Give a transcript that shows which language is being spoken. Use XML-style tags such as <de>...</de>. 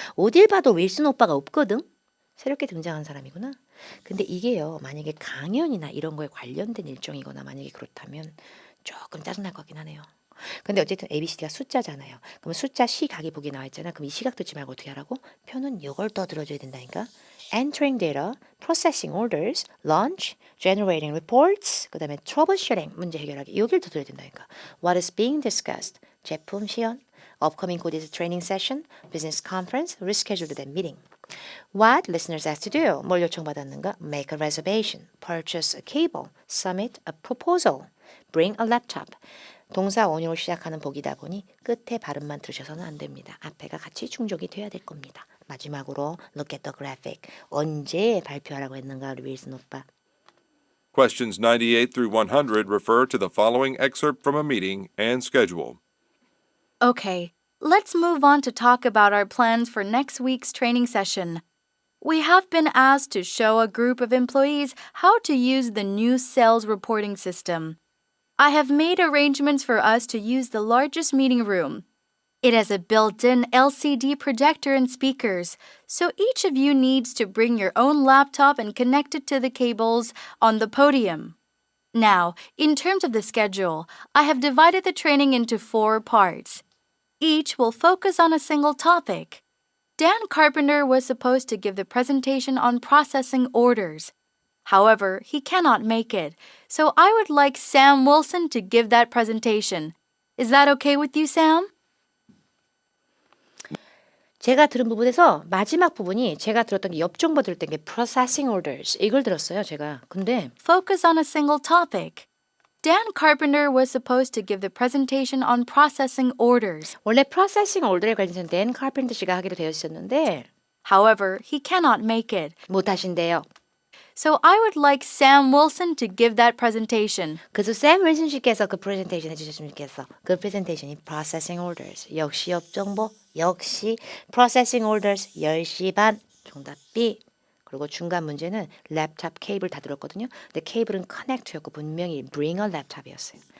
<ko>어딜 봐도 윌슨 오빠가 없거든. 새롭게 등장한 사람이구나. 근데 이게요. 만약에 강연이나 이런 거에 관련된 일정이거나 만약에 그렇다면 조금 짜증날 것 같긴 하네요. 근데 어쨌든 ABCD가 숫자잖아요. 그럼 숫자 시각이 보기 나와 있잖아. 그럼 이 시각 듣지 말고 어떻게 하라고? 표는 이걸 더 들어줘야 된다니까.</ko> <en>Entering data, processing orders, launch, generating reports,</en> <ko>그 다음에</ko> <en>troubleshooting,</en> <ko>문제 해결하기. 여기를 더 들어야 된다니까.</ko> <en>What is being discussed?</en> <ko>제품 시연,</ko> <en>upcoming coded training session, business conference, rescheduled meeting. What listeners asked to do?</en> <ko>뭘 요청받았는가?</ko> <en>Make a reservation, purchase a cable, submit a proposal, bring a laptop.</en> <ko>동사 원형으로 시작하는 복이다 보니 끝에 발음만 들으셔서는 안 됩니다. 앞에가 같이 충족이 돼야 될 겁니다. 마지막으로</ko> <en>look at the graphic.</en> <ko>언제 발표하라고 했는가 우리 윌슨 오빠.</ko> <en>Questions 98 through 100 refer to the following excerpt from a meeting and schedule. Okay, let's move on to talk about our plans for next week's training session. We have been asked to show a group of employees how to use the new sales reporting system. I have made arrangements for us to use the largest meeting room. It has a built-in LCD projector and speakers, so each of you needs to bring your own laptop and connect it to the cables on the podium. Now, in terms of the schedule, I have divided the training into 4 parts. Each will focus on a single topic. Dan Carpenter was supposed to give the presentation on processing orders. However, he cannot make it, so I would like Sam Wilson to give that presentation. Is that okay with you, Sam?</en> <ko>제가 들은 부분에서 마지막 부분이 제가 들었던 게 옆정보 들을 때 게 processing orders 이걸 들었어요, 제가. 근데</ko> <en>Focus on a single topic. Dan Carpenter was supposed to give the presentation on processing orders.</en> <ko>원래 processing order에 관해서는 댄 카펜터 씨가 하기로 되어 있었는데</ko> <en>However, he cannot make it,</en> <ko>못 하신대요.</ko> <en>so I would like Sam Wilson to give that presentation.</en> <ko>그래서 샘 윌슨 씨께서 그 프레젠테이션 해주셨으면 좋겠어. 그 프레젠테이션이 processing orders. 역시 옆정보, 역시 processing orders 10시 반. 정답 B. 그리고 중간 문제는 랩탑 케이블 다 들었거든요. 근데 케이블은 connect였고 분명히</ko> <en>bring a laptop</en> <ko>이었어요.</ko>